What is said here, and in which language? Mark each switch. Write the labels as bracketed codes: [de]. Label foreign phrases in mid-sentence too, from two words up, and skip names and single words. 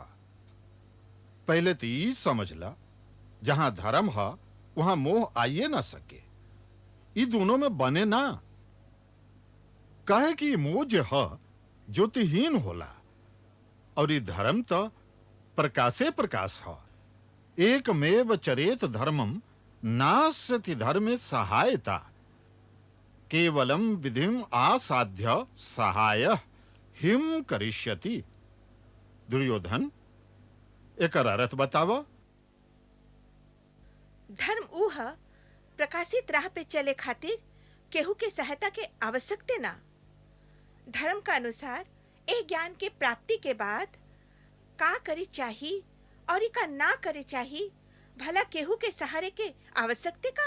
[bho] पहले तो ई समझला, जहां धर्म है वहां मोह आइए ना सके। ई दोनों में बने ना। कहे कि मोह जो है ज्योतिहीन होला और ई धर्म तो प्रकाशे प्रकाश है। [sa] एकमेव चरेत धर्मम नास्यति धर्मे सहायता केवलम विधिम आसाध्य सहाय हिम करिष्यति। [bho] दुर्योधन एकर अर्थ बतावा। धर्म ऊ है प्रकाशित राह पे चले खातिर केहू के सहायता के आवश्यकते ना। धर्म का अनुसार ए ज्ञान के प्राप्ति के बाद का करे चाहिए और का ना करे चाहिए, भला केहू के सहारे के आवश्यकते का।